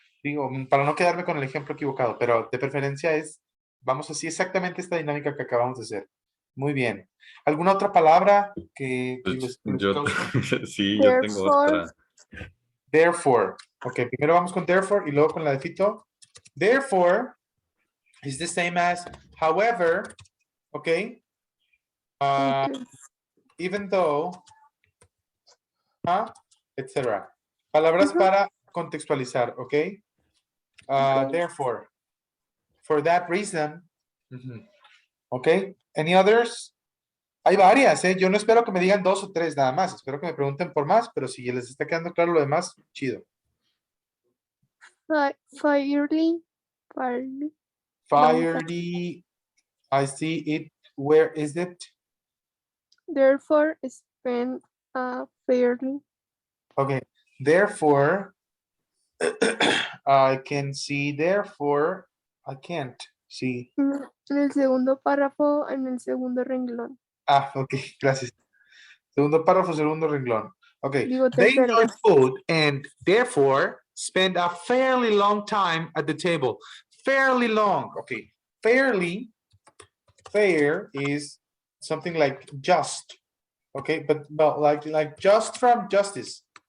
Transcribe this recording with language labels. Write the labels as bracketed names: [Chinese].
[Spanish] Digo, para no quedarme con el ejemplo equivocado, pero de preferencia vamos así exactamente esta dinámica que acabamos de hacer. Muy bien. ¿Alguna otra palabra que les cause? Sí, yo tengo otra. [English] Therefore. [Spanish] Ok, primero vamos con therefore y luego con la de Fito. [English] Therefore is the same as however, ok? Even though, etc. [Spanish] Palabras para contextualizar, [English] ok? Therefore, for that reason, ok? Any others? [Spanish] Hay varias, ¿eh? Yo no espero que me digan 2 o 3 nada más. Espero que me pregunten por más, pero si les está quedando claro lo demás, chido. [English] Fairly. Fairly. I see it. Where is it? Therefore, spend fairly. Okay. Therefore, I can see. Therefore, I can't see. [Spanish] En el segundo párrafo, en el segundo renglón. Ok. Gracias. Segundo párrafo, segundo renglón. Okay. Digo [English] They [Spanish] tercero. [English] enjoy food and therefore spend a fairly long time at the table. Fairly long. Okay. Fairly. Fair is something like just. Okay, but like just from justice.